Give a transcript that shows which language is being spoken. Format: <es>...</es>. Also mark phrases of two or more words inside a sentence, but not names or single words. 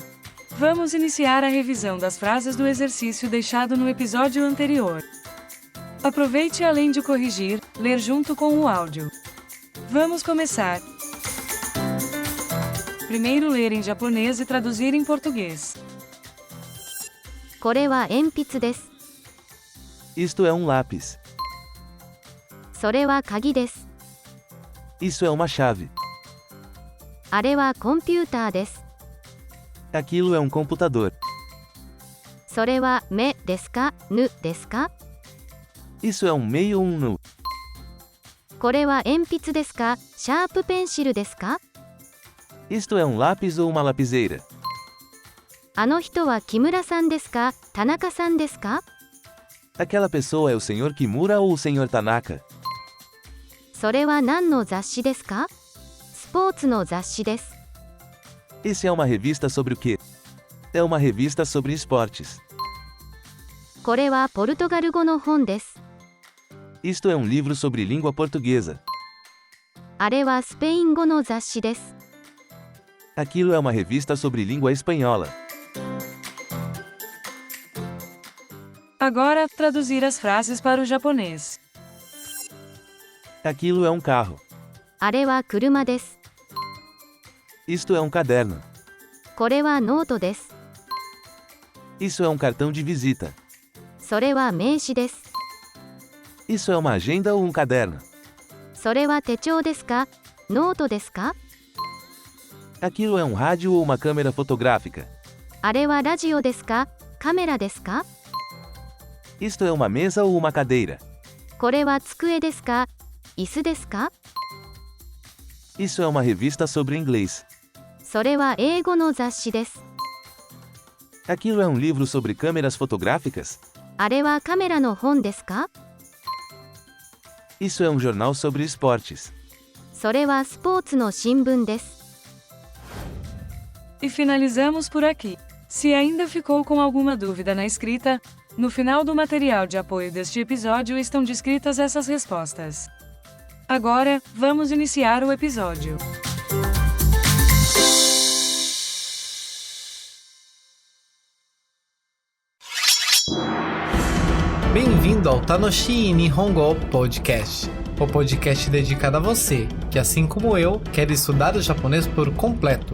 <pt>Vamos iniciar a revisão das frases do exercício deixado no episódio anterior. Aproveite além de corrigir, ler junto com o áudio. Vamos começar! Primeiro ler em japonês e traduzir em português.</pt> <ja>これは鉛筆です。</ja> <pt>Isto é um lápis.</pt> <ja>それは鍵です。</ja> <pt>Isso é uma chave.</pt> <ja>あれはコンピューターです。</ja> <pt>Aquilo é um computador.</pt> <ja>それは目ですか、ぬですか？</ja> <pt>Isso é um meio ou um nu.</pt> <ja>これは鉛筆ですか、シャープペンシルですか？</ja> <pt>Isto é um lápis ou uma lapiseira.</pt> <ja>あの人は木村さんですか、田中さんですか？</ja> <pt>Aquela pessoa é o Sr. Kimura ou o Sr. Tanaka?</pt> <ja>それは何の雑誌ですか？スポーツの雑誌です。</ja> <pt>Esse é uma revista sobre o quê? É uma revista sobre esportes.</pt> <ja>これはポルトガル語の本です。</ja> <pt>Isto é um livro sobre língua portuguesa.</pt> <ja>あれはスペイン語の雑誌です。</ja> <pt>Aquilo é uma revista sobre língua espanhola. Agora, traduzir as frases para o japonês. Aquilo é um carro.</pt> <ja>あれは車です。</ja> <pt>Isto é um caderno.</pt> <ja>これはノートです。</ja> <pt>Isso é um cartão de visita.</pt> <ja>それは名刺です。</ja> <pt>Isso é uma agenda ou um caderno?</pt> <ja>それは手帳ですか？ノートですか？</ja> <pt>Aquilo é um rádio ou uma câmera fotográfica?</pt> <ja>あれはラジオですか？カメラですか？</ja> <pt>Isto é uma mesa ou uma cadeira?</pt> <ja>これは机ですか？椅子ですか？</ja> <pt>Isso é uma revista sobre inglês.</pt> <ja>それは英語の雑誌です。</ja> <pt>Aquilo é um livro sobre câmeras fotográficas?</pt> <ja>あれはカメラの本ですか？</ja> <pt>Isso é um jornal sobre esportes.</pt> <ja>それはスポーツの新聞です。</ja> <pt>E finalizamos por aqui. Se ainda ficou com alguma dúvida na escrita, no final do material de apoio deste episódio estão descritas essas respostas. Agora, vamos iniciar o episódio. Bem-vindo ao Tanoshi Nihongo Podcast, o podcast dedicado a você, que assim como eu, quer estudar o japonês por completo.</pt>